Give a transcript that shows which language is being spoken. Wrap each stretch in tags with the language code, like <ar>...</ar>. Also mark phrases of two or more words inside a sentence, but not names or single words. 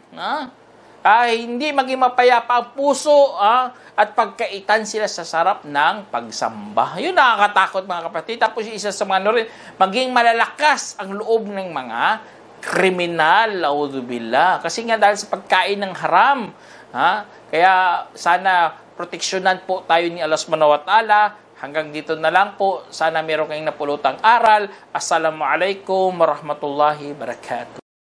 <tl>Hindi maging mapayapa ang puso at pagkaitan sila sa sarap ng pagsamba. Yun nakakatakot mga kapatid. Tapos isa sa mga maging malalakas ang loob ng mga kriminal. Auzubillah. Kasi nga dahil sa pagkain ng haram. Kaya sana proteksyonan po tayo ni Allah</tl> <ar>سبحانه وتعالى.</ar> <tl>Hanggang dito na lang po. Sana meron kayong napulutang aral.</tl> <ar>السلام عليكم ورحمة الله وبركاته.</ar>